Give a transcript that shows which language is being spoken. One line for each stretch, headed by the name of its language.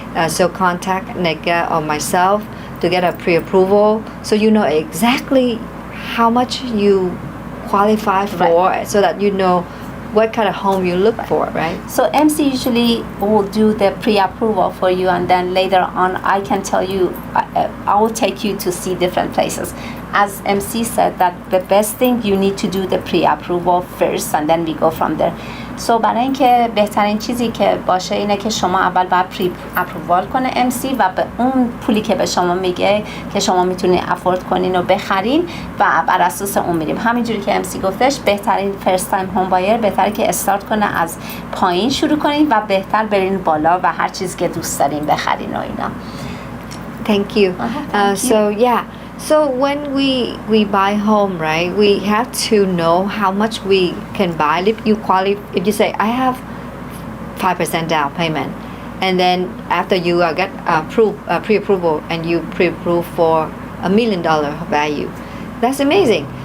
English: So contact Nega or myself to get a pre-approval, so you know exactly how much you qualify for, so that you know what kind of home you look for, right? So MC usually will do the pre-approval for you, and then later on I can tell you, I will take you to see different places. As MC said, that the best thing you need to do the pre-approval first and then we go from there.
Persian: So برای اینکه بهترین چیزی که باشه اینه که شما اول باید پری اپرووال کنه MC و به اون پولی که به شما میگه که شما میتونید افورد کنین و بخرین و بر اساس اون میریم. همینجوری که MC گفتش بهترین فرست تایم هوم بایر بهتره که استارت کنه از پایین شروع کنین و بهتر برین بالا و هر چیزی که دوست دارین بخرین و اینا.
English: Thank you. So yeah. So when we buy home, right, we have to know how much we can buy. If you say I have 5% down payment, and then after you get pre-approval and you pre-approve for $1 million value, that's amazing.